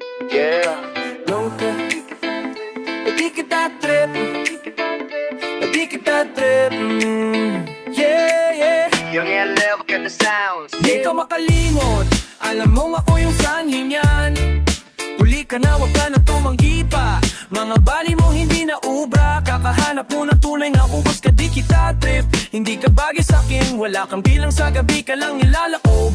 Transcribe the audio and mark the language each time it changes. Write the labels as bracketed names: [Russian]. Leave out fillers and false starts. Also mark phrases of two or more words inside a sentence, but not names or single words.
[Filipino] Yeah, nunca di kita trip, di kita trip. [English] Yeah, yeah. [Filipino] Yung level ka na sounds. Di ka makalimot, alam mo ako yung sanhi niyan. Huli ka na, wag ka na tumanggi pa. Mga bali mo hindi na ubra. Kakahanap mo ng tunay na ubos ka, di kita trip. Hindi ka bagay sa'kin, wala kang bilang sa gabi ka lang nilalako.